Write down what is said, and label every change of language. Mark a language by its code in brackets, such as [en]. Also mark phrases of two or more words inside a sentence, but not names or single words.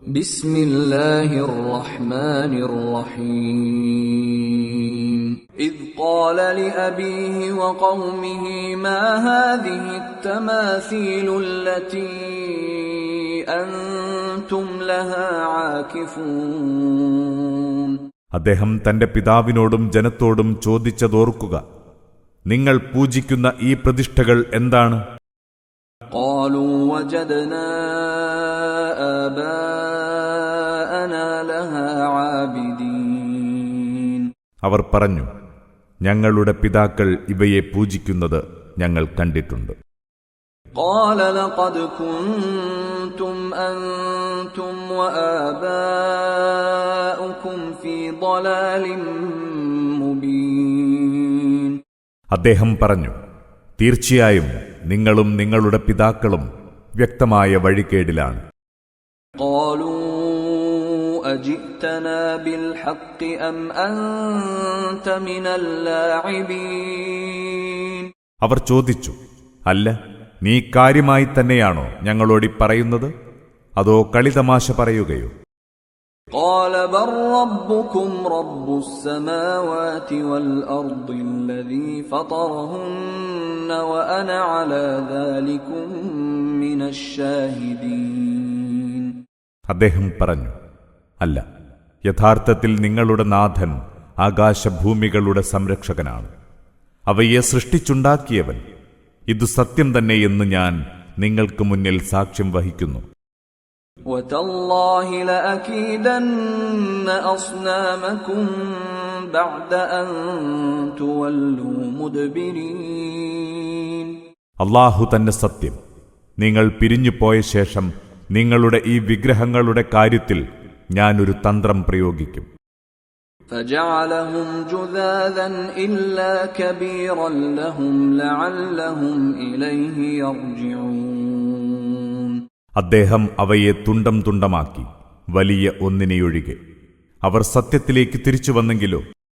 [ar] بسم الله الرحمن الرحيم إذ قال لأبيه وقومه ما هذه التماثيل التي أنتم لها عاكفون [ml] അദ്ദേഹം തന്റെ പിതാവിനോടും ജനത്തോടും ചോദിച്ചതോർക്കുക, നിങ്ങൾ പൂജിക്കുന്ന ഈ പ്രതിഷ്ഠകൾ എന്താണ്? [ar] قالوا وجدنا آباءنا لها عابدين [ml] അവർ പറഞ്ഞു, ഞങ്ങളുടെ പിതാക്കൾ ഇവയെ പൂജിക്കുന്നത് ഞങ്ങൾ കണ്ടിട്ടുണ്ട്. [ar] قال لقد كنتم أنتم وآباؤكم في ضلال مبين [ml] അദ്ദേഹം പറഞ്ഞു, തീർച്ചയായും നിങ്ങളും നിങ്ങളുടെ പിതാക്കളും വ്യക്തമായ വഴികേടിലാണ്. [ar] قالوا أجئتنا بالحق أم أنت من اللاعبين [ml] അവർ ചോദിച്ചു, അല്ല, നീ കാര്യമായി തന്നെയാണോ ഞങ്ങളോടി പറയുന്നത്, അതോ കളിതമാശ പറയുകയോ? [ar] قال بل ربكم رب السماوات والأرض الذي فطرهن وأنا على ذلكم من الشاهدين [ml] അദ്ദേഹം പറഞ്ഞു, അല്ല, യഥാർത്ഥത്തിൽ നിങ്ങളുടെ നാഥൻ ആകാശഭൂമികളുടെ സംരക്ഷകനാണ്, അവയെ സൃഷ്ടിച്ചുണ്ടാക്കിയവൻ. ഇതു സത്യം തന്നെയെന്ന് ഞാൻ നിങ്ങൾക്ക് മുന്നിൽ സാക്ഷ്യം വഹിക്കുന്നു. [ar] وتالله لأكيدن أصنامكم بعد أن تولوا مدبرين [ml] അല്ലാഹു തന്നെ സത്യം, നിങ്ങൾ പിരിഞ്ഞുപോയ ശേഷം നിങ്ങളുടെ ഈ വിഗ്രഹങ്ങളുടെ കാര്യത്തിൽ ഞാനൊരു തന്ത്രം പ്രയോഗിക്കും. [ar] فجعلهم جذاذا إلا كبيرا لهم لعلهم إليه يرجعون [ml] അദ്ദേഹം അവയെ തുണ്ടം തുണ്ടമാക്കി, വലിയ ഒന്നിനെയൊഴികെ. അവർ സത്യത്തിലേക്ക് തിരിച്ചു വന്നെങ്കിലോ